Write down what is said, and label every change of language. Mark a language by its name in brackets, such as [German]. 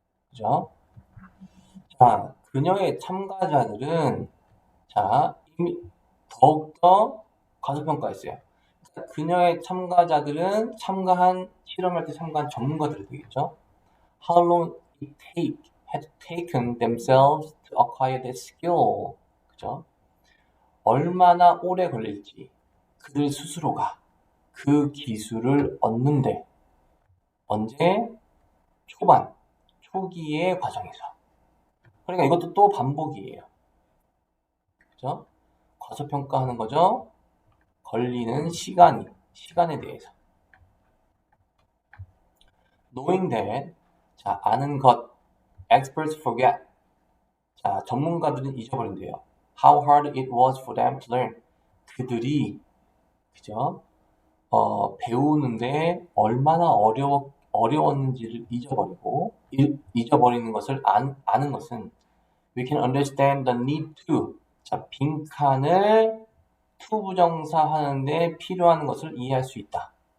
[Korean] 그죠? 자, 그녀의 참가자들은 이미 더욱더 과소평가했어요. 그녀의 참가자들은 실험할 때 참가한 전문가들이 되겠죠. [English] How long it had taken themselves to acquire that skill. [Korean] 그죠? 얼마나 오래 걸릴지 그들 스스로가 그 기술을 얻는데 언제? 초기의 과정에서. 그러니까 이것도 또 반복이에요. 그죠? 과소평가하는 거죠. 걸리는 시간에 대해서. [English] Knowing that, 자, 아는 것, experts forget. [Korean] 자, 전문가들은 잊어버린대요. [English] How hard it was for them to learn. [Korean] 그들이, 그죠? 배우는데 얼마나 어려웠는지를 잊어버리는 것을 아는 것은 we can understand the need to. 자, 빈칸을 to 부정사 하는데 필요한 것을 이해할 수 있다.